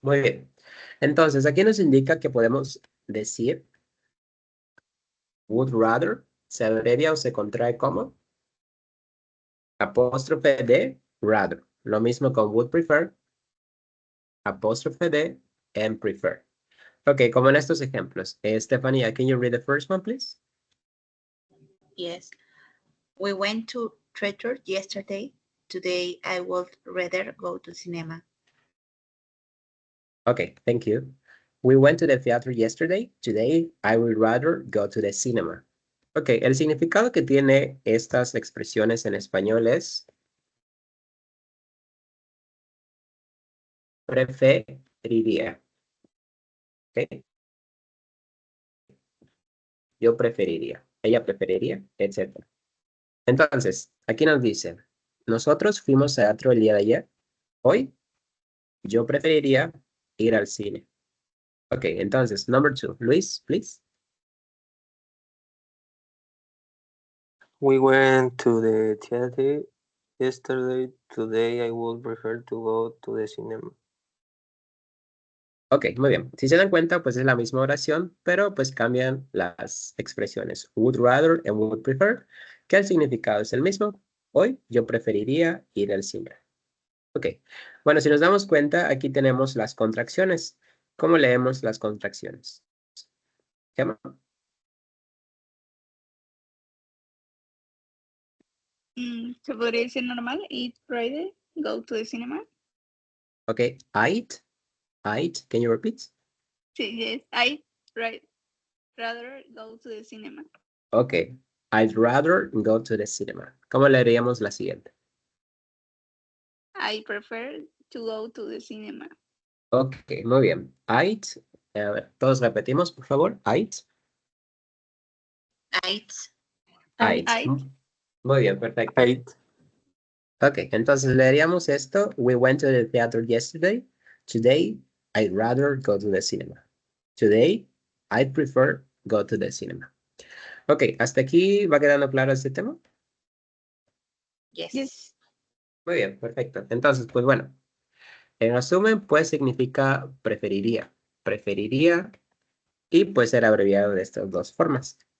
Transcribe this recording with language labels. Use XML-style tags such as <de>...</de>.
<es>Muy bien. Entonces, aquí nos indica que podemos decir would rather, se abrevia o se contrae como apóstrofe de rather. Lo mismo con would prefer, apóstrofe de and prefer. Ok, como en estos ejemplos.</es> <en>Stephanie, can you read the first one, please? Yes. We went to theater yesterday. Today I would rather go to cinema. Okay, thank you. We went to the theater yesterday. Today I would rather go to the cinema.</en> <es>Ok, el significado que tiene estas expresiones en español es preferiría. Ok. Yo preferiría. Ella preferiría, etc. Entonces, aquí nos dice, nosotros fuimos a teatro el día de ayer. Hoy, yo preferiría ir al cine.</es> <en>Ok, entonces, number 2. Luis, please. We went to the theater yesterday. Today I would prefer to go to the cinema.</en> <es>Ok, muy bien. Si se dan cuenta, pues es la misma oración, pero pues cambian las expresiones.</es> <en>Would rather and would prefer,</en> <es>que el significado es el mismo. Hoy yo preferiría ir al cine. Ok, bueno, si nos damos cuenta, aquí tenemos las contracciones. ¿Cómo leemos las contracciones? Gemma? Se podría decir normal,</es> <en>eat Friday, go to the cinema. Ok, I'd, can you repeat? Sí, yes, I'd rather go to the cinema. Ok, I'd rather go to the cinema.</en> <es>¿Cómo leeríamos la siguiente?</es> <en>I prefer to go to the cinema.</en> <es>Ok, muy bien. I'd, a ver, todos repetimos, por favor. I'd.</es> <en>I'd,</en> <es>Muy bien, perfecto. 8. Ok, entonces leeríamos esto.</es> <en>We went to the theater yesterday. Today, I'd rather go to the cinema. Today, I'd prefer go to the cinema.</en> <es>Ok, ¿hasta aquí va quedando claro este tema?</es> <en>yes. Yes.</en> <es>Muy bien, perfecto. Entonces, pues bueno, en resumen, pues significa preferiría. Preferiría y puede ser abreviado de estas dos formas.</es>